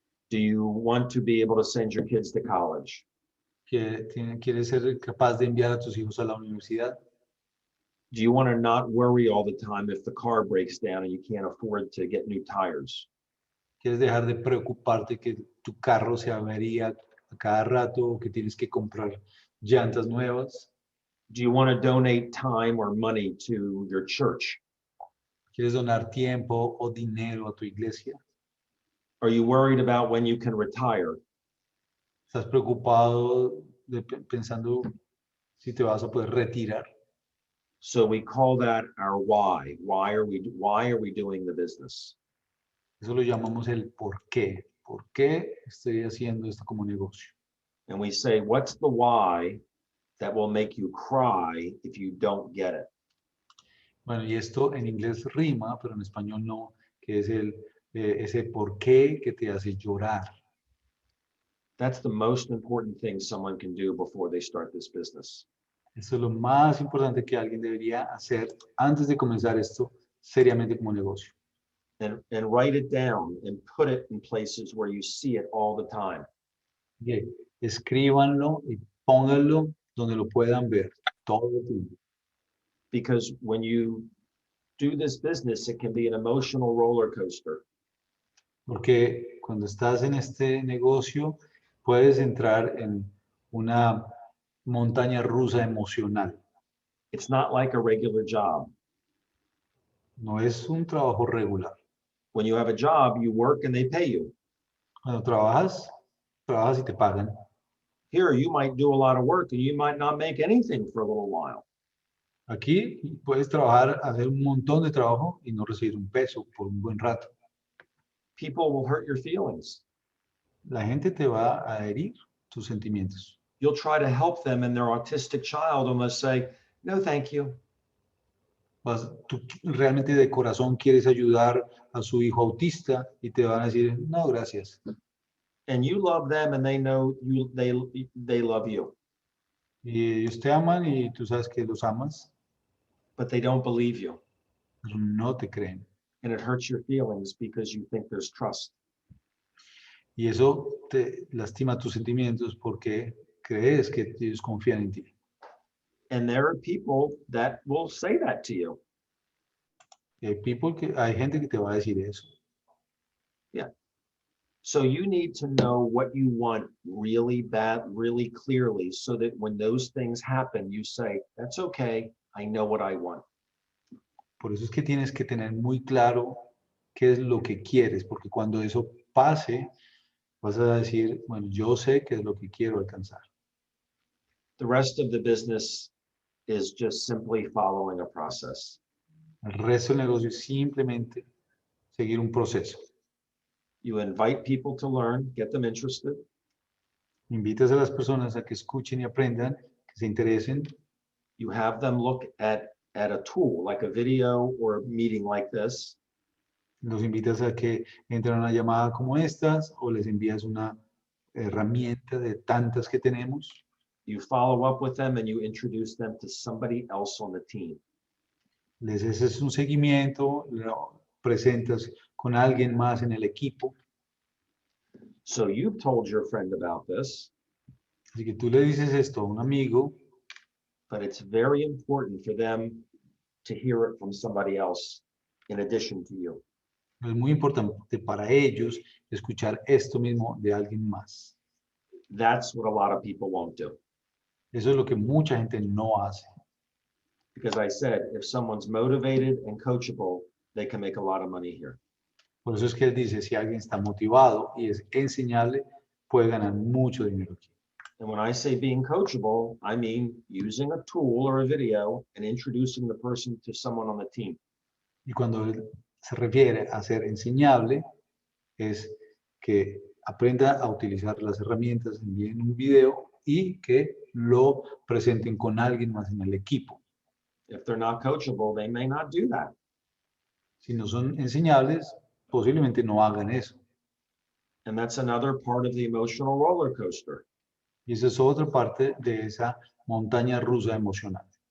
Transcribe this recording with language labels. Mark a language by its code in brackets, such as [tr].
[en] Do you want to be able to send your kids to college? [es] ¿Quieres ser capaz de enviar a tus hijos a la universidad? [en] Do you want to not worry all the time if the car breaks down and you can't afford to get new tires? [es] ¿Quieres dejar de preocuparte que tu carro se avería a cada rato o que tienes que comprar llantas nuevas? [en] Do you want to donate time or money to your church? [es] ¿Quieres donar tiempo o dinero a tu iglesia? [en] Are you worried about when you can retire? [es] ¿Estás preocupado pensando si te vas a poder retirar? [en] So we call that our why. Why are we doing the business? [es] Eso lo llamamos el por qué. ¿Por qué estoy haciendo esto como negocio? [en] And we say, what's the why that will make you cry if you don't get it? [es] Bueno, y esto en inglés rima, pero en español no, que es ese por qué que te hace llorar. [en] That's the most important thing someone can do before they start this business. [es] Esto es lo más importante que alguien debería hacer antes de comenzar esto seriamente como negocio. [en] And write it down and put it in places where you see it all the time. Okay. [es] Escríbanlo y pónganlo donde lo puedan ver todo el tiempo. [en] Because when you do this business, it can be an emotional roller coaster. [es] Porque cuando estás en este negocio, puedes entrar en una montaña rusa emocional. [en] It's not like a regular job. [es] No es un trabajo regular. [en] When you have a job, you work and they pay you. [es] Cuando trabajas, trabajas y te pagan. [en] Here, you might do a lot of work and you might not make anything for a little while. [es] Aquí puedes trabajar, hacer un montón de trabajo y no recibir un peso por un buen rato. [en] People will hurt your feelings. [es] La gente te va a herir tus sentimientos. [en] You'll try to help them and their autistic child almost say, no, thank you. [es] Tú realmente de corazón quieres ayudar a su hijo autista y te van a decir, no, gracias. [en] And you love them and they know they love you. [es] Y ellos te aman y tú sabes que los amas, [en] But they don't believe you. [es] pero no te creen. [en] And it hurts your feelings because you think there's trust. [es] Y eso te lastima tus sentimientos porque crees que ellos confían en ti. [en] And there are people that will say that to you. [es] Y hay gente que te va a decir eso. [en] So you need to know what you want really bad, really clearly, so that when those things happen, you say, that's okay, I know what I want. [es] Por eso es que tienes que tener muy claro qué es lo que quieres, porque cuando eso pase, vas a decir, bueno, yo sé qué es lo que quiero alcanzar. [en] The rest of the business is just simply following a process. [es] El resto del negocio es simplemente seguir un proceso. [en] You invite people to learn, get them interested. [es] Invitas a las personas a que escuchen y aprendan, que se interesen. [en] You have them look at a tool, like a video or a meeting like this. [es] Los invitas a que entren a una llamada como estas o les envías una herramienta de tantas que tenemos. [en] You follow up with them and you introduce them to somebody else on the team. [es] Les haces un seguimiento, lo presentas con alguien más en el equipo. [en] So you've told your friend about this, [es] Así que tú le dices esto a un amigo, [en] but it's very important for them to hear it from somebody else in addition to you. [es] es muy importante para ellos escuchar esto mismo de alguien más. [en] That's what a lot of people won't do. [es] Eso es lo que mucha gente no hace. [en] Because I said, if someone's motivated and coachable, they can make a lot of money here. [es] Por eso es que él dice, si alguien está motivado y es enseñable, puede ganar mucho dinero aquí. [en] And when I say being coachable, I mean using a tool or a video and introducing the person to someone on the team. [es] Y cuando él se refiere a ser enseñable, es que aprenda a utilizar las herramientas, envíen un video y que lo presenten con alguien más en el equipo. [en] If they're not coachable, they may not do that. [es] Si no son enseñables, posiblemente no hagan eso. [en] And that's another part of the emotional roller coaster. [es] Y esa es otra parte de esa montaña rusa emocional.